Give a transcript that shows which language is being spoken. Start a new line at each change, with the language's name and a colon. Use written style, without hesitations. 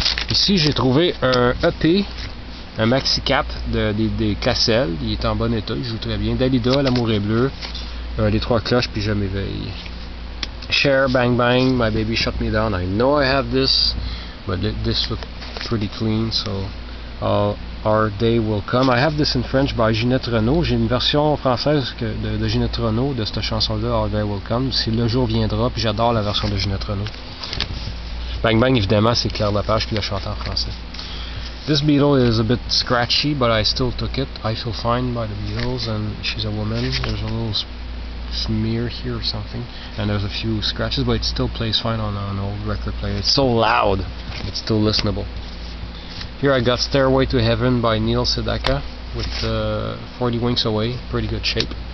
French: Ici j'ai trouvé un EP, un maxi 4 des Cassel. Il est en bon état, il joue très bien. Dalida, L'amour est bleu. Les trois cloches, puis je m'éveille. Cher, Bang Bang, My Baby Shut Me Down.
English: I know I have this, but this looked pretty clean, so Our Day Will Come. I have this in French by Ginette Renault.
French: J'ai une version française de Ginette Renault de cette chanson-là, Our Day Will Come. Si le jour viendra, puis j'adore la version de Ginette Renault. Bang Bang, évidemment, c'est Claire Lepage, puis le chanteur français.
English: This Beatle is a bit scratchy, but I still took it. I Feel Fine by the Beatles, and She's a Woman. There's a little smear here or something, and there's a few scratches, but it still plays fine on an old record player. It's so loud, it's still listenable. Here I got Stairway to Heaven by Neil Sedaka with 40 Winks Away, pretty good shape.